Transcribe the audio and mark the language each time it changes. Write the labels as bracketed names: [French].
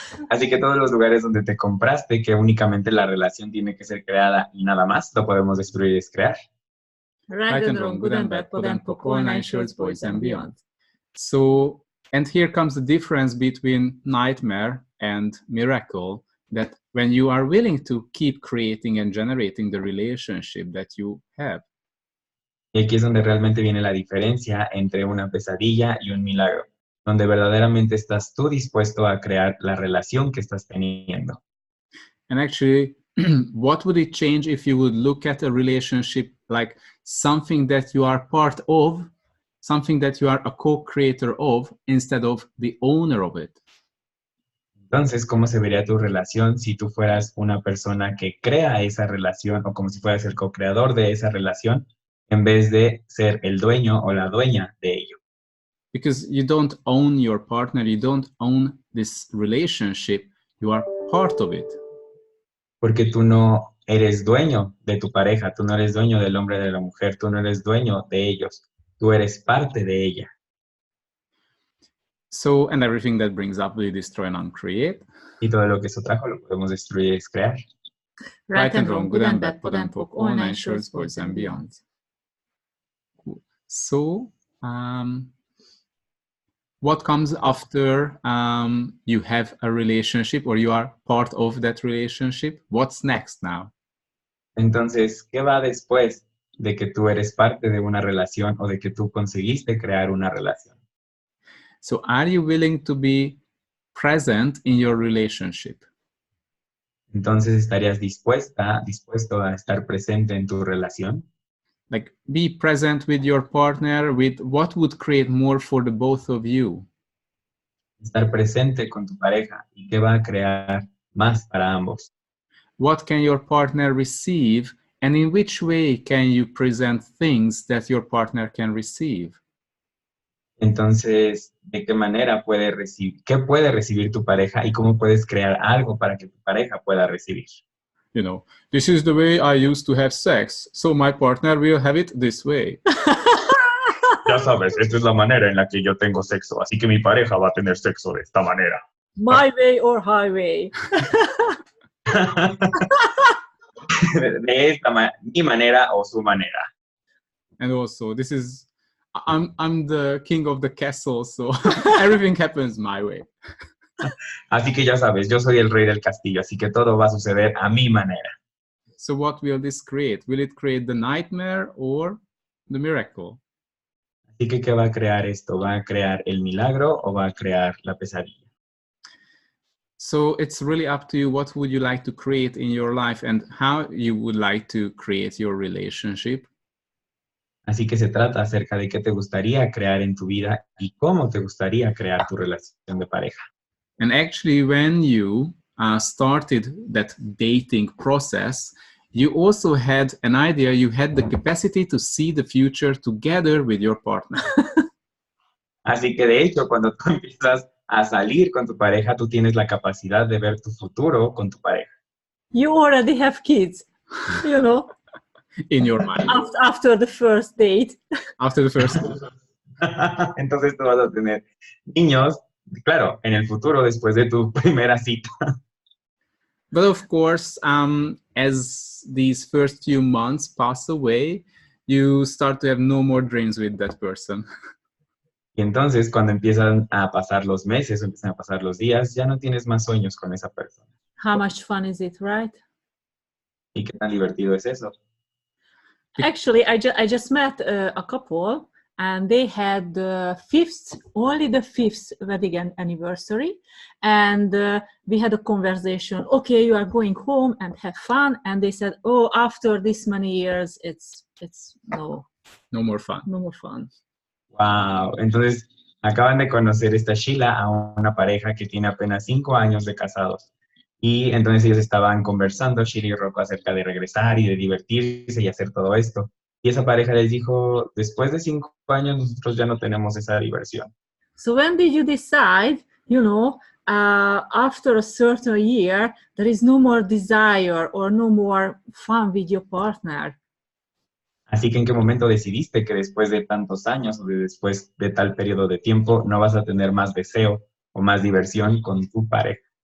[Spanish] Así que todos los lugares donde te compraste que únicamente la relación tiene que ser creada y nada más, lo podemos destruir y descrear. [English] Right and wrong, good and bad, pod and pop, all 9 shorts, boys and beyond. So, and here comes the difference between nightmare and miracle, that when you are willing to keep creating and generating the relationship that you have. [Spanish] Y aquí es donde realmente viene la diferencia entre una pesadilla y un milagro, donde verdaderamente estás tú dispuesto a crear la relación que estás teniendo. [English] And actually, what would it change if you would look at a relationship like something that you are part of, something that you are a co-creator of, instead of the owner of it? [Spanish] Entonces, ¿cómo se vería tu relación si tú fueras una persona que crea esa relación o como si fueras el co-creador de esa relación en vez de ser el dueño o la dueña de ello? [English] Because you don't own your partner, you don't own this relationship, you are part of it. [Spanish] Porque tú no eres dueño de tu pareja, tú no eres dueño del hombre o de la mujer, tú no eres dueño de ellos, tú eres parte de ella. [English] So, and everything that brings up, we destroy and uncreate. [Spanish] Y todo lo que eso trajo lo podemos destruir y crear. [English] Right and wrong, good and bad, pod and poc, all nine shorts, boys and beyond. So, what comes after you have a relationship or you are part of that relationship? What's next now? [Spanish] Entonces, ¿qué va después de que tú eres parte de una relación o de que tú conseguiste crear una relación? [English] So, are you willing to be present in your relationship? [Spanish] Entonces, ¿estarías dispuesto a estar presente en tu relación? [English] Like, be present with your partner with what would create more for the both of you. [Spanish] Estar presente con tu pareja y qué va a crear más para ambos. [English] What can your partner receive, and in which way can you present things that your partner can receive? [Spanish] Entonces, ¿de qué manera qué puede recibir tu pareja y cómo puedes crear algo para que tu pareja pueda recibir? [English] You know, this is the way I used to have sex, so my partner will have it this way. [Spanish] Ya sabes, esta es la manera en la que yo tengo sexo, así que mi pareja va a tener sexo de esta manera. [English] My way or highway. [Spanish] De esta mi manera o su manera. [English] And also, this is, I'm the king of the castle, so everything happens my way. [Spanish] Así que ya sabes, yo soy el rey del castillo, así que todo va a suceder a mi manera. [English] So what will this create? Will it create the nightmare or the miracle? [Spanish] Así que, ¿qué va a crear esto? ¿Va a crear el milagro o va a crear la pesadilla? [English] So it's really up to you. What would you like to create in your life and how you would like to create your relationship? [Spanish] Así que se trata acerca de qué te gustaría crear en tu vida y cómo te gustaría crear tu relación de pareja. [English] And actually, when you started that dating process, you also had an idea, you had the capacity to see the future together with your partner. [Spanish] Así que de hecho, cuando tú empiezas a salir con tu pareja, tú tienes la capacidad de ver tu futuro con tu pareja. [English] You already have kids, you know, In your mind. after the first date. After the first. [Spanish] Entonces tú vas a tener niños, claro, en el futuro después de tu primera cita. [English] But of course, as these first few months pass away, you start to have no more dreams with that person. [Spanish] Y entonces cuando empiezan a pasar los meses, o empiezan a pasar los días, ya no tienes más sueños con esa persona. [English] How much fun is it, right? [Spanish] ¿Y qué tan divertido es eso? [English] Actually, I just met a couple, and they had only the fifth wedding anniversary, and we had a conversation. Okay, you are going home and have fun, and they said, "Oh, after this many years, it's no more fun. No more fun." Wow. [Spanish] Entonces acaban de conocer esta Sheila a una pareja que tiene apenas 5 años de casados. Y entonces ellos estaban conversando, Sheila y Rocco, acerca de regresar y de divertirse y hacer todo esto. Y esa pareja les dijo, después de 5 años nosotros ya no tenemos esa diversión. [English] So when did you decide, you know, after a certain year, there is no more desire or no more fun with your partner? [Spanish] Así que ¿en qué momento decidiste que después de tantos años o después de tal periodo de tiempo no vas a tener más deseo o más diversión con tu pareja?